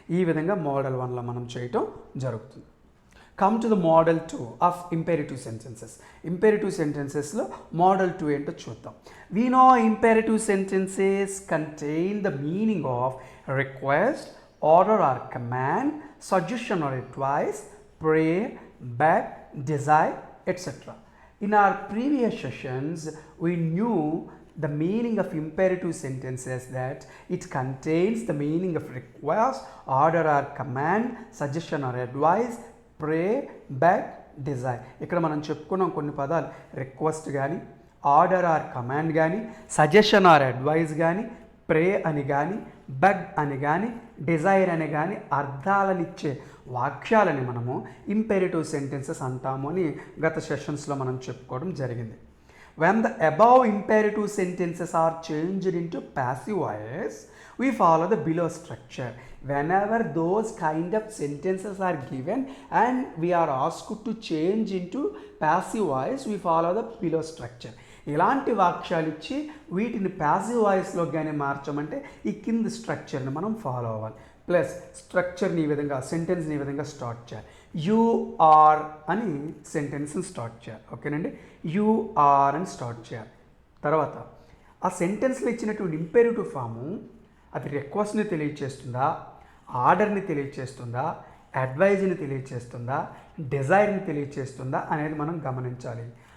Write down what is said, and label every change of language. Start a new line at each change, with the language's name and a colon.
Telugu: ఈ విధంగా మోడల్ 1లో మనం చేయటం జరుగుతుంది.
English: Come to the model 2 of imperative sentences.
Telugu: ఇంపెరిటివ్ సెంటెన్సెస్లో model 2 ఏంటో చూద్దాం.
English: We know imperative sentences contain the meaning of request, order or command, suggestion or advice, prayer, beg, desire, etc. In our previous sessions, we knew the meaning of imperative sentences, that it contains the meaning of request, order or command, suggestion or advice, pray, beg, desire.
Telugu: ఇక్కడ మనం చెప్పుకున్నాం కొన్ని పదాలు, request కానీ, order or command కానీ, suggestion are advice కానీ, ప్రే అని కానీ, బెగ్ అని కానీ, డిజైర్ అని కానీ అర్థాలనిచ్చే వాక్యాలని మనము ఇంపెరిటివ్ సెంటెన్సెస్ అంటాము అని గత సెషన్స్లో మనం చెప్పుకోవడం జరిగింది.
English: When the above imperative sentences are changed into passive voice, we follow the below structure. Whenever those kind of sentences are given and we are asked to change into passive voice, we follow the below structure.
Telugu: ఇలాంటి వాక్యాలు ఇచ్చి వీటిని passive వాయిస్లో కానీ మార్చమంటే ఈ కింద స్ట్రక్చర్ని మనం follow అవ్వాలి. ప్లస్ స్ట్రక్చర్ని ఈ విధంగా, సెంటెన్స్ని ఈ విధంగా స్టార్ట్ చేయాలి.
English: you are
Telugu: అని సెంటెన్స్ని స్టార్ట్ చేయాలి. ఓకేనండి,
English: you are
Telugu: అని స్టార్ట్ చేయాలి. తర్వాత ఆ సెంటెన్స్లో ఇచ్చినటువంటి ఇంపెరిటివ్ ఫాము అది రిక్వెస్ట్ని తెలియచేస్తుందా, ఆర్డర్ని తెలియచేస్తుందా, అడ్వైజ్ని తెలియచేస్తుందా, డిజైర్ని తెలియచేస్తుందా అనేది మనం గమనించాలి.